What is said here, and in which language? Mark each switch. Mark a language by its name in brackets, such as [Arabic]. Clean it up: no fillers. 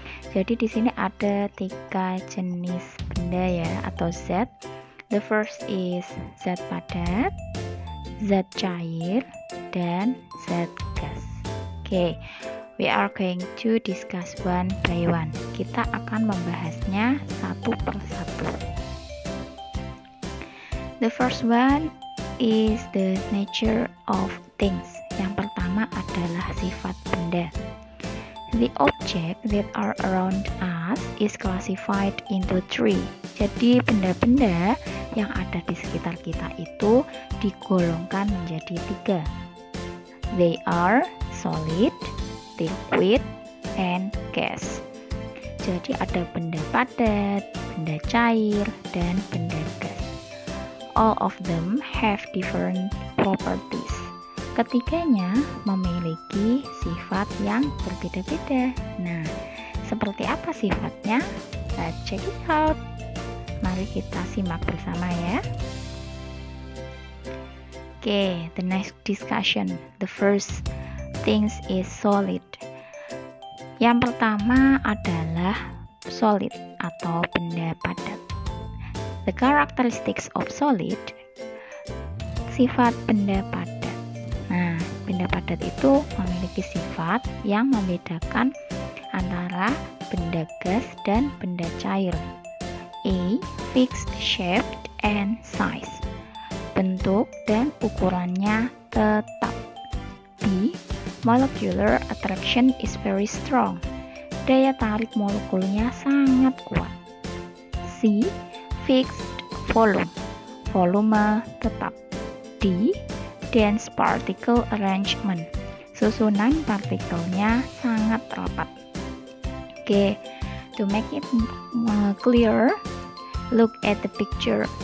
[Indonesian] Jadi di sini ada 3 jenis benda ya atau zat. [English] The first is [Indonesian] zat padat, zat cair, dan zat gas. Okay. [English] We are going to discuss one by one. [Indonesian] Kita akan membahasnya satu per satu. [English] The first one is the nature of things. [Indonesian] Yang pertama adalah sifat benda. [English] The object that are around us is classified into 3. [Indonesian] Jadi benda-benda yang ada di sekitar kita itu digolongkan menjadi 3. [English] They are solid, liquid, and gas. [Indonesian] Jadi ada benda padat, benda cair, dan benda gas. [English] All of them have different properties. [Indonesian] Ketiganya memiliki sifat yang berbeda-beda. Nah, seperti apa sifatnya? [English] Let's check it out. [Indonesian] Mari kita simak bersama ya. [English] Okay, the next discussion. The first things is solid. [Indonesian] Yang pertama adalah solid atau benda padat. [English] The characteristics of solid, [Indonesian] sifat benda padat. Nah, benda padat itu memiliki sifat yang membedakan antara benda gas dan benda cair. A. [English] Fixed shape and size. [Indonesian] Bentuk dan ukurannya tetap. [English] B. Molecular attraction is very strong. [Indonesian] Daya tarik molekulnya sangat kuat. C. [English] Fixed volume. [Indonesian] Volume tetap. [English] D. Dense particle arrangement. [Indonesian] Susunan partikelnya sangat rapat. [English] Okay, to make it clear, look at the picture.